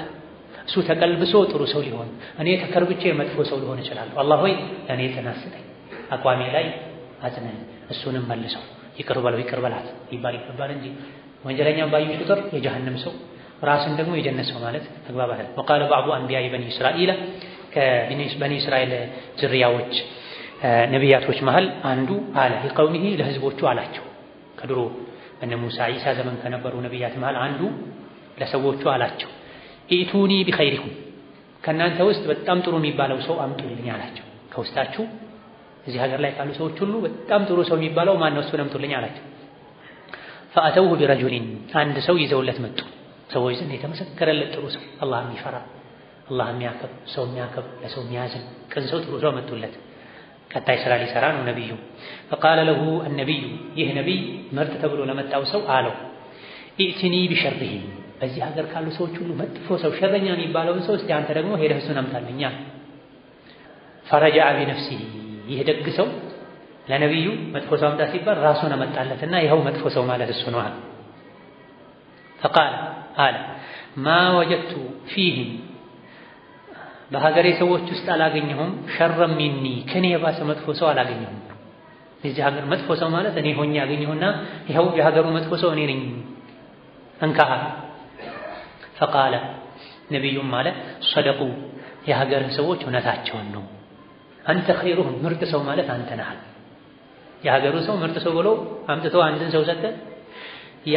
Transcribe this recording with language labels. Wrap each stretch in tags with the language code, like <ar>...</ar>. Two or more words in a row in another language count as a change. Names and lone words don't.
<am>እሱ ተቀልብሶ ጥሩ ሰው ሊሆን እኔ ተከርብቼ መጥፎ ሰው ሊሆን ይችላል አላህ ሆይ ለኔ ተናስጠኝ አቋሜ ላይ አጽነኝ እሱንም መልሰው ይቅር በላት ይባል እንጂ ወንጀለኛን ባዩ ቁጥር የጀሃነም ሰው ራስን ደግሞ የጀነት ሰው ማለት ተግባባለ</am> <ar>وقال بعض انبياء بني اسرائيل</ar> <am>ከበኒ እስራኤል ዝርያዎች ነቢያቶች መሃል አንዱ አለ ለቀውሚሂ ለህዝቦቹ አላቸው ከድሮ እነ ሙሳ ኢሳ ዘመን ከነበሩ ነቢያት መሃል አንዱ ለሰዎቹ አላቸው</am> <ar>ائتوني بخيركم</ar> <am>ከናንተ ውስጥ በጣም ጥሩ የሚባለው ሰው አምጡልኝ አላቸው ከውስጣችሁ እዚህ ሀገር ላይ ካሉ ሰዎች ሁሉ በጣም ጥሩ ሰው የሚባለው ማን ነው እሱን አምጡልኝ አላቸው</am> <ar>فأتوه برجل</ar> <am>አንድ ሰው ይዘውለት መጡ ሰዎች ዘንድ የተመሰከረለት ጥሩ ሰው አላህ የሚፈራ አላህ የሚያከብ ሰው የሚያከብ ለሰው የሚያዝን ቅን ሰው ጥሩ ሰው መጡለት ቀጣይ ስራ ሊሰራ ነው ነብዩ</am> <ar>فقال له النبي</ar> <am>ይህ ነብይ መርጥ ተብሎ ለመጣው ሰው አለው</am> <ar>ائتني بشره</ar> <am>በዚህ ሀገር ካሉ ሰዎች ሁሉ መጥፎ ሰው ሸረኛ የሚባለውን ሰው እስቲ አንተ ደግሞ ሄደህ እሱን አምጣልኝ</am> <ar>فرجع بنفسه</ar> <am>ይህ ደግ ሰው ለነብዩ መጥፎ ሰው አምጣ ሲባል ራሱን አመጣለትና ይኸው መጥፎ ሰው ማለት እሱ ነው</am> <ar>فقال ما وجدت فيهم</ar> <am>በሀገሬ ሰዎች ውስጥ አላገኘሁም</am> <ar>شرا مني</ar> <am>ከኔ የባሰ መጥፎ ሰው አላገኘሁም እዚህ ሀገር መጥፎ ሰው ማለት እኔ ሆኜ ያገኘሁና ይኸው የሀገሩ መጥፎ ሰው እኔ ነኝ እንካህ فقال ነብዩም ማለት صدقوا የሀገር ሰዎች እውነታቸውን ነው አንተ ኸይሩሁም ምርጥ ሰው ማለት አንተ ነህ የሀገሩ ሰው ምርጥ ሰው ብሎ አምጥቶ አንድን ሰው ሰጠ ያ</am>